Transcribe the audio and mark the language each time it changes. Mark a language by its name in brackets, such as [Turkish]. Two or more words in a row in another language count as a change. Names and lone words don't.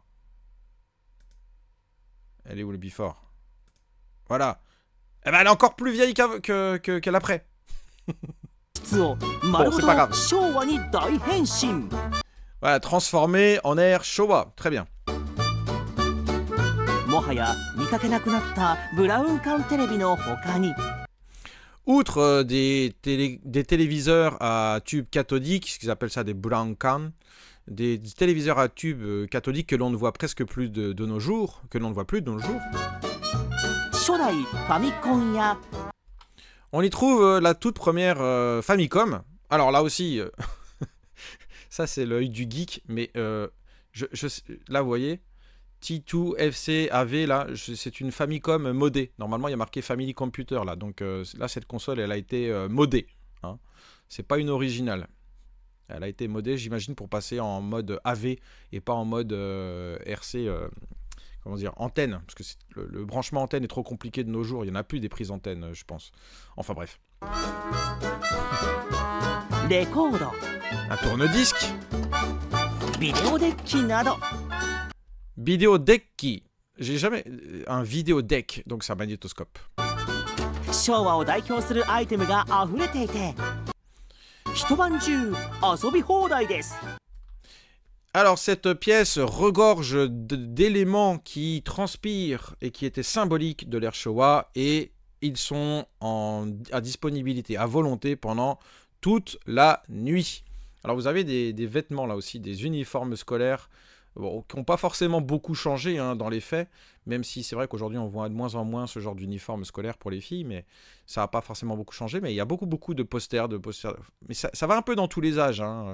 [French] Elle est où le before? Voilà. Eh ben, elle est encore plus vieille que l'après. Bon, c'est pas grave. Voilà, transformé en air Showa. Très bien. [Japanese] もはや見かけなくなったブラウン管テレビの他に [French] Outre des téléviseurs à tube cathodique, ce qu'ils appellent ça des Browncan, des téléviseurs à tube cathodique que l'on ne voit presque plus de nos jours, que l'on ne voit plus de nos jours. [Japanese] 初代ファミコンや [French] On y trouve la toute première Famicom. Alors là aussi, ça c'est l'œil du geek, mais là vous voyez, T2 FC AV, là, c'est une Famicom modée. Normalement il y a marqué Family Computer là, donc là cette console elle a été modée. Hein. C'est pas une originale. Elle a été modée, j'imagine, pour passer en mode AV et pas en mode RC. Comment dire, antenne, parce que le branchement antenne est trop compliqué de nos jours, il n'y en a plus des prises antennes, je pense. Enfin bref. [Japanese] レコード [French] Un tourne-disque, [Japanese] ビデオデッキなど [French] vidéodecki. J'ai jamais... Un vidéodeck, donc c'est un magnétoscope. [Japanese] 昭和を代表するアイテムが溢れていて一晩中遊び放題です。 [French] Alors cette pièce regorge d'éléments qui transpirent et qui étaient symboliques de l'ère Showa et ils sont à disponibilité, à volonté pendant toute la nuit. Alors vous avez des vêtements là aussi, des uniformes scolaires qui n'ont pas forcément beaucoup changé hein, dans les faits, même si c'est vrai qu'aujourd'hui on voit de moins en moins ce genre d'uniforme scolaire pour les filles, mais ça n'a pas forcément beaucoup changé, mais il y a beaucoup de posters, mais ça va un peu dans tous les âges, hein.